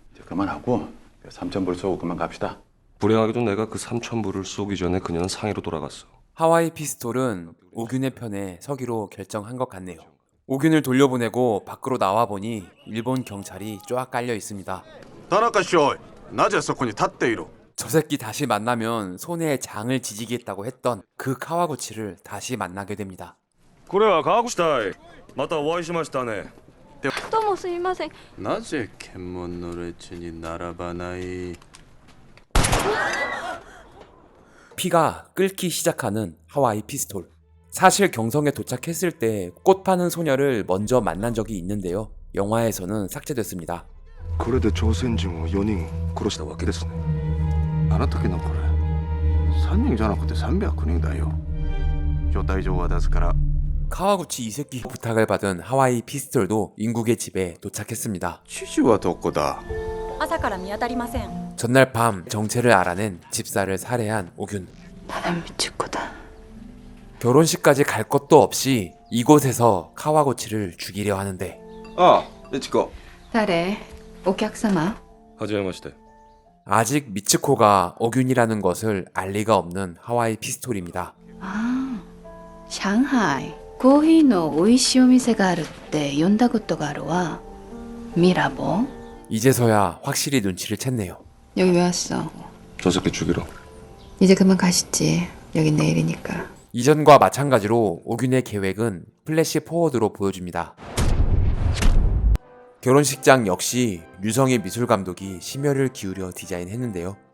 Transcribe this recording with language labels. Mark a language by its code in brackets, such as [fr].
[ko] 이제 그만하고 3,000불 쏘고 그만 갑시다. 불행하게도 내가 그 3,000불을 쏘기 전에 그녀는 상해로 돌아갔어. 하와이 피스톨은 오균의 편에 서기로 결정한 것 같네요. 오균을 돌려보내고 밖으로 나와보니 일본 경찰이 쫙 깔려 있습니다. [ja] 다나카 쇼이, 나제 そこに立っている? [ko] 저 새끼 다시 만나면 손에 장을 지지겠다고 했던 그 카와구치를 다시 만나게 됩니다. [ja] これは川口隊。またお会いしましたね。どうもすみません。なぜ検問の列に並ばない? [ko] 피가 끓기 시작하는 하와이 피스톨. 사실 경성에 도착했을 때 꽃 파는 소녀를 먼저 만난 적이 있는데요. 영화에서는 삭제됐습니다. [ja] これで朝鮮人を4人殺したわけですね。あの時のこれ3人じゃなくて300人だよ。招待状は出すから [ko] 카와구치 이 새끼 부탁을 받은 하와이 피스톨도 인국의 집에 도착했습니다. [ja] 知事はどこだ? 朝から見当たりません。 [ko] 전날 밤 정체를 알아낸 집사를 살해한 오균. 나는 미칠 거다. 결혼식까지 갈 것도 없이 이곳에서 카와구치를 죽이려 하는데 [ja] ああ、ミチコ。誰？お客様？はじめまして。 [ko] 아직 미츠코가 오균이라는 것을 알 리가 없는 하와이 피스톨입니다. [ja] ああ、上海。コーヒーの美味しいお店があるって呼んだことがあるわ。ミラボ? [ko] 이제서야 확실히 눈치를 챘네요. 여기 왜 왔어? 저 새끼 죽이러. 이제 그만 가시지. 여긴 내일이니까. 이전과 마찬가지로 오균의 계획은 플래시 포워드로 보여줍니다. 결혼식장 역시 류성의 미술 감독이 심혈을 기울여 디자인했는데요.